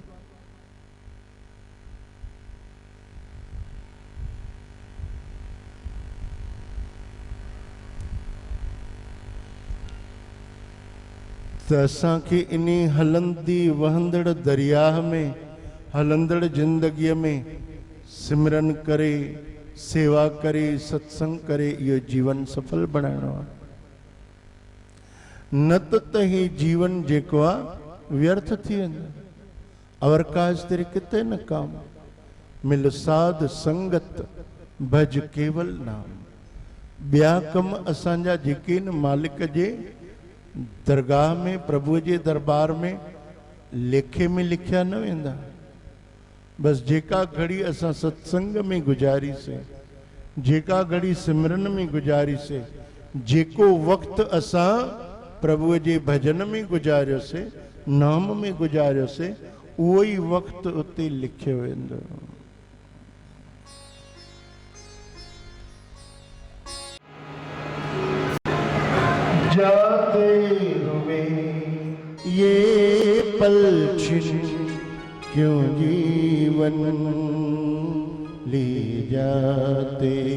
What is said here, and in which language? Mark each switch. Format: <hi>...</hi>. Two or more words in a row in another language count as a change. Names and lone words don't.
<sd>त असांखे इन हलंदी वहंदड़ दरिया में, हलंदड़ ज़िंदगीअ में सिमरन करे, सेवा करे, सत्संग करे इहो जीवन सफल बनाइणो आहे। न त ही जीवन जेको आहे व्यर्थ थी वेंदो।</sd> <pa>ਅਵਰ ਕਾਜ ਤੇਰੇ ਕਿਤੇ ਨ ਕਾਮ, ਮਿਲ ਸਾਧ ਸੰਗਤ ਭਜ ਕੇਵਲ ਨਾਮ।</pa> <sd>ॿिया कम असांजा जेके न मालिक जे दरगाह में, प्रभु जे दरबार में लेखे में लिखिया न वेंदा। बस जेका घड़ी असां सत्संग में गुजारीसीं, जेका घड़ी सिमरन में गुजारीसीं, जेको वक़्तु असां प्रभु जे भजन में गुजारियोसीं, नाम में गुजारियोसीं, उहो ई वक़्तु उते लिखियो वेंदो।</sd> <hi>जाते हुए ये पल छिन क्यों जीवन ले जाते,</hi>